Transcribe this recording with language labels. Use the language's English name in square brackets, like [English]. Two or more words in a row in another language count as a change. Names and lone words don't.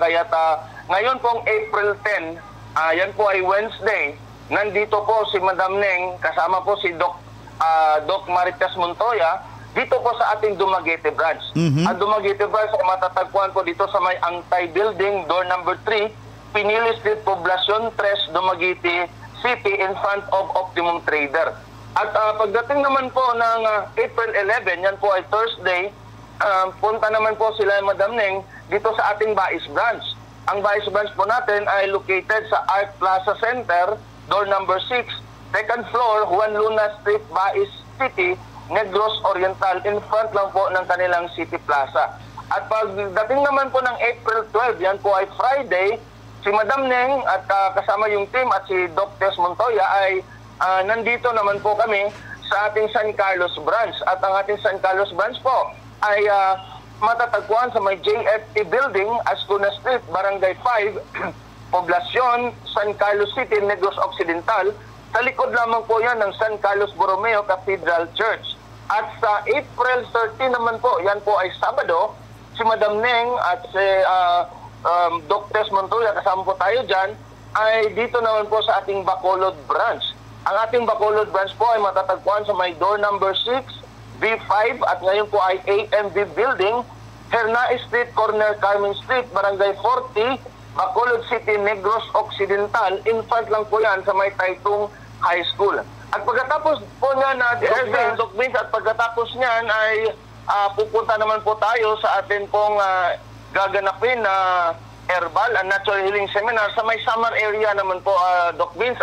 [Filipino] Kaya ngayon pong April 10, yan po ay Wednesday, nandito po si Madam Ning kasama po si Doc Marites Montoya dito po sa ating Dumaguete branch. Ang Dumaguete branch ay matatagpuan po dito sa may Angtay Building, door number 3, Pinili Street, Poblacion 3, Dumaguete City, [English] in front of Optimum Trader. [Filipino] At pagdating naman po ng April 11, yan po ay Thursday, punta naman po sila Madam Ning dito sa ating Bais branch. Ang Bais branch po natin ay located sa Art Plaza Center, door number 6, second floor, Juan Luna Street, Bais City, Negros Oriental, [English] in front [Filipino] lang po ng kanilang City Plaza. At pagdating naman po ng April 12, yan po ay Friday, si Madam Ning at kasama yung team at si Doc Tess Montoya ay nandito naman po kami sa ating San Carlos branch. At ang ating San Carlos branch po ay matatagpuan sa may JFT Building, Ascuna Street, Barangay 5, Poblacion, San Carlos City, Negros Occidental. Sa likod lamang po yan ng San Carlos Borromeo Cathedral Church. At sa April 13 naman po, yan po ay Sabado, si Madam Ning at si Doc Tess Montoya, kasama po tayo dyan, ay dito naman po sa ating Bacolod branch. Ang ating Bacolod branch po ay matatagpuan sa may door number 6, B5, at ngayon po ay AMV Building, Hernais Street, corner Carmen Street, Barangay 40, Bacolod City, Negros Occidental. [English] In front [Filipino] lang po yan sa may Taytong High School. At pagkatapos po niyan na Doc Vince, at pagkatapos niyan ay pupunta naman po tayo sa atin pong gaganapin na [English] herbal and natural healing seminar [Filipino] sa may Samar area naman po, Doc Vince.